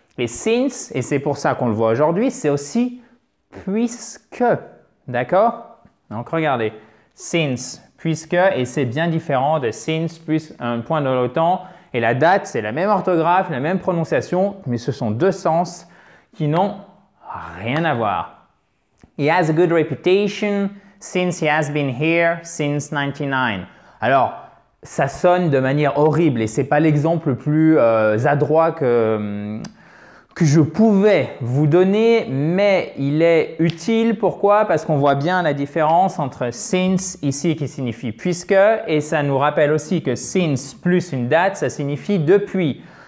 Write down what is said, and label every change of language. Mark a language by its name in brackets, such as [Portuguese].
[French] Et since, et c'est pour ça qu'on le voit aujourd'hui, c'est aussi puisque. D'accord? Donc, regardez. Since, puisque, et c'est bien différent de since plus un point dans le temps. Et la date, c'est la même orthographe, la même prononciation, mais ce sont deux sens qui n'ont rien à voir. [English] He has a good reputation since he has been here since 99. [French] Alors, ça sonne de manière horrible et ce n'est pas l'exemple le plus adroit que je pouvais vous donner, mais il est utile. Pourquoi? Parce qu'on voit bien la différence entre since ici qui signifie puisque et ça nous rappelle aussi que since plus une date, ça signifie depuis.